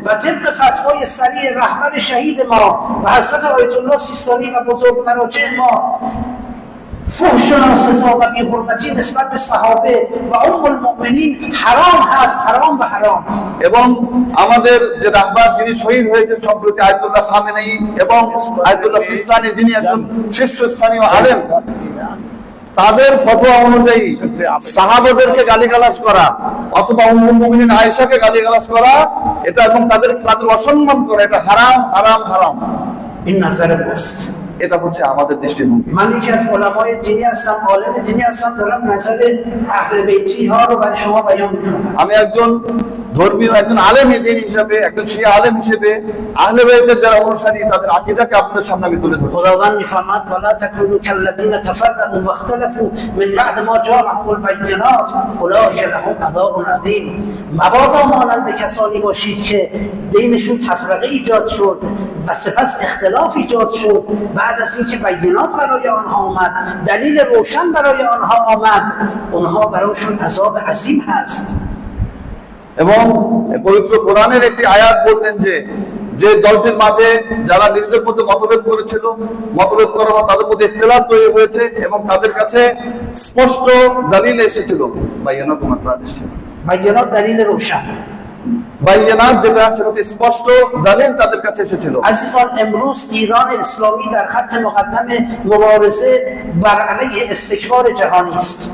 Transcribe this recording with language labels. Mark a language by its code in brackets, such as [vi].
[fa] و طبق فتوای سریع رهبر شهید ما و حضرت آیت الله سیستانی و بزرگ مراجع ما فحش و ناسزا و بی‌حرمتی نسبت به صحابه و ام المؤمنین حرام هست، حرام و حرام [bn] এবং আমাদের যে রাহবার যিনি শহীদ হয়েছেন সম্প্রতি, আয়াতুল্লাহ খামেনেই এবং আয়াতুল্লাহ সিস্তানি, যিনি একজন শীর্ষস্থানীয় আলেম, তাদের ফতোয়া অনুযায়ী সাহাবাদেরকে গালিগালাজ করা অথবা উম্মুল মুমিনিন আয়েশাকে গালিগালাজ করা, এটা এবং তাদের অসম্মান করা, এটা হারাম হারাম হারাম। [fa] این نظر ماست [bn] এটা হচ্ছে আমাদের দৃষ্টিভঙ্গি। [fa] من یکی از علمای دینی هستم، عالم دینی هستم، دارم نظر اهل بیتی ها رو برای شما بیان میکنم [bn] আমি একজন ধর্মীয়, একজন আলেম দ্বীন হিসেবে, একজন শিয়া আলেম হিসেবে আহলে বাইতের যারা অনুসারী তাদের আকীদাকে আপনাদের সামনে আমি তুলে ধরছি। [fa] خداوند میفرماد [ar] ولا تكونوا كالذين تفرقوا واختلفوا من بعد ما جاءهم البينات اولئک لهم عذاب عظیم. [fa] مبادا مانند کسانی باشید که بینشون تفرقه ایجاد شد و سپس اختلاف ایجاد شد، بعد از اینکه بینات برای آنها آمد، دلیل روشن برای آنها آمد، اونها برایشون عذاب عظیم هست. [bn] এবং পবিত্র কোরআনের একটি আয়াত বলতেন যে যে দলটির মাঝে যারা নিজেদের মধ্যে মতভেদ করেছিল, মতভেদ করার পর তাদের মধ্যে ইখতিলাফ তৈরি হয়েছে এবং তাদের কাছে স্পষ্ট দলিল এসেছিল, বাইয়ানাত [fa] بینات دلیل روشن. [bn] বাইয়ানাত যেটা সেটা হচ্ছে স্পষ্ট দলিল তাদের কাছে এসেছিল। [fa] عزیزان امروز ایران اسلامی در خط مقدم مبارزه بر علیه استکبار جهانی است.